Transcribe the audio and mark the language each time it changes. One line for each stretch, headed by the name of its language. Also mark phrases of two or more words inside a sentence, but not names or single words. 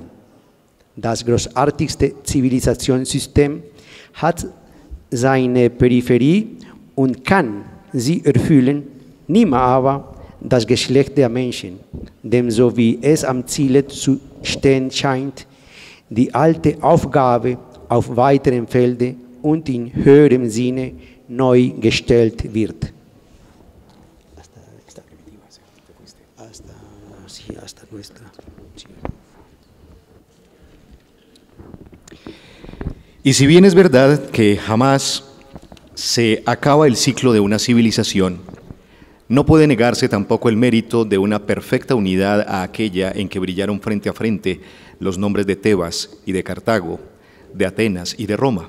German: Das großartigste Zivilisationssystem hat seine Peripherie und kann sie erfüllen, niemals aber das Geschlecht der Menschen, dem so wie es am Ziele zu stehen scheint, die alte Aufgabe auf weiterem Felde und in höherem Sinne neu gestellt wird.
Spanish: Hasta nuestra. Sí. Y si bien es verdad que jamás se acaba el ciclo de una civilización, no puede negarse tampoco el mérito de una perfecta unidad a aquella en que brillaron frente a frente los nombres de Tebas y de Cartago, de Atenas y de Roma.